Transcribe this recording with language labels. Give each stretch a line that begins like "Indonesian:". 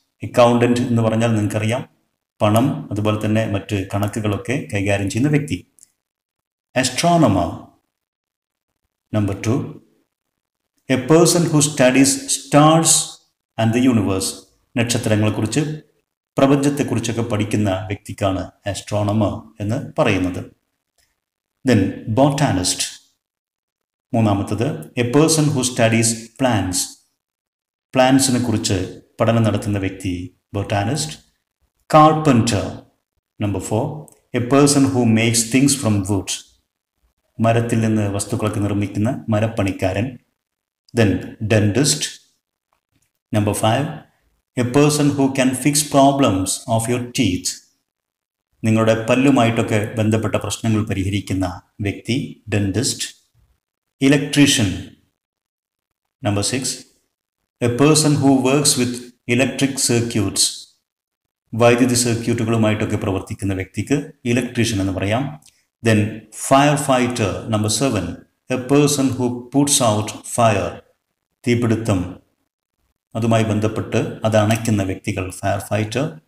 Malayalam: Accountant എന്ന് പറഞ്ഞാൽ നിങ്ങൾക്കറിയാം, പണം അതുപോലെ തന്നെ മറ്റ് കണക്കുകളൊക്കെ കൈകാര്യം ചെയ്യുന്ന വ്യക്തി. Astronomer.
English: Number 2, a person who studies stars and the universe.
Malayalam: നക്ഷത്രങ്ങളെക്കുറിച്ച്, പ്രപഞ്ചത്തെക്കുറിച്ചൊക്കെ പഠിക്കുന്ന വ്യക്തിക്കാണ് ആസ്ട്രോണമർ എന്ന് പറയുന്നത്.
English: Then botanist. 3, a person who studies plants.
Malayalam: പ്ലാന്റ്സിനെ കുറിച്ച് പഠനം നടത്തുന്ന വ്യക്തി ബോട്ടാനിസ്റ്റ്.
English: Carpenter. Number 4, a person who makes things from wood.
Malayalam: മരത്തിൽ നിന്ന് വസ്തുക്കളൊക്കെ നിർമ്മിക്കുന്ന മരപ്പണിക്കാരൻ.
English: Then dentist. Number 5, a person who can fix problems of your teeth.
Malayalam: നിങ്ങളുടെ പല്ലുമായിട്ടൊക്കെ ബന്ധപ്പെട്ട പ്രശ്നങ്ങൾ പരിഹരിക്കുന്ന വ്യക്തി dentist.
English: Electrician. Number 6, a person who works with electric circuits.
Malayalam: വൈദ്യുതി സർക്യൂട്ടുകളുമായിട്ടൊക്കെ പ്രവർത്തിക്കുന്ന വ്യക്തിക്ക് ഇലക്ട്രീഷ്യൻ എന്ന് പറയാം.
English: Then firefighter. Number 7, a person who puts out fire.
Malayalam: തീപിടുത്തം അതുമായി ബന്ധപ്പെട്ട് അത് അണയ്ക്കുന്ന വ്യക്തികൾ ഫയർ ഫൈറ്റർ.